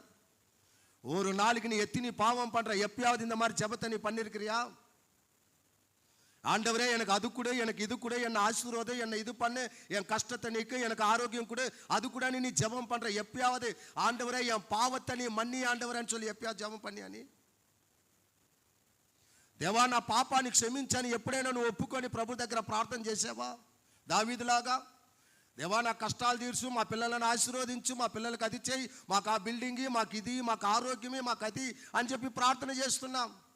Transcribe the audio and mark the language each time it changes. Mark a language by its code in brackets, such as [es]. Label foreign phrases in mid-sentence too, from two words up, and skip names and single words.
[ta] ஒரு நாளைக்கு நீ எத்தனை பாவம் பண்ற? எப்பயாவது இந்த மாதிரி ஜெபத்தை நீ பண்ணிருக்கிறியா? ஆண்டவரே எனக்கு அது கூட, எனக்கு இது கூட, என்ன ஆசீர்வாதம், என்ன இது பண்ணு, என் கஷ்டத்தை நீக்கு, எனக்கு ஆரோக்கியம் கூட, அது கூட நீ ஜெபம் பண்ற? எப்பயாவது ஆண்டவரே என் பாவத்தை நீ மன்னி ఆండవరని சொல்லி எப்பயாவது ஜெபம் பண்ணியா நீ? [te] దేవా నా పాపాన్ని క్షమించని ఎప్పుడైనా నువ్వు ఒప్పుకొని ప్రభు దగ్గర ప్రార్థన చేసావా? దావీదులాగా దేవా నా కష్టాలు తీర్చు, మా పిల్లలను ఆశీర్వదించు, మా పిల్లలకు అది చేయి, మాకు ఆ బిల్డింగ్, మాకు ఇది, మాకు ఆరోగ్యమే, మాకు అది అని చెప్పి ప్రార్థన చేస్తున్నాం.